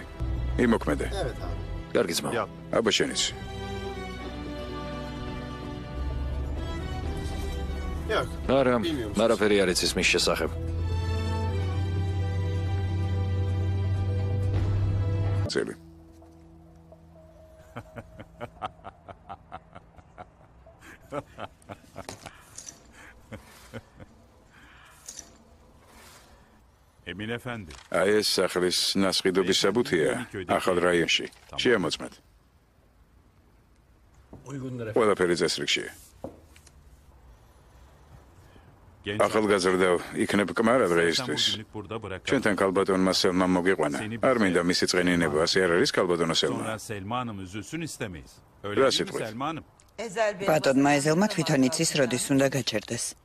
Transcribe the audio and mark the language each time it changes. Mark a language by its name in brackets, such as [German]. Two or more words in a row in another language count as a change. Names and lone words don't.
[Georgian] იმოქმედე. კარგი ძმაო. აბა შენიც. არა, არაფერი არ იცის მის შესახებ. წელი. [Turkish] Emin efendi. [Georgian] აი ეს სახლის ნასყიდობის საბუთია ახალ რაიონში. შეამოწმეთ. ყველაფერი წესრიგშია. ახალგაზრდა იქნებ კმარა დღეისთვის. ჩვენთან ქალბატონმა სელმამ მოგიყვანა. არ მინდა მისი წღენინება, ასე არ არის ქალბატონო სელმა? [Turkish] Sonra Selman'ım üzülsün istemeyiz. Öyle Biraz değil mi etmeyin. Selman'ım? [Georgian] ბატონმა ეზელმა თვითონ იცის, როდის უნდა გაჩერდეს.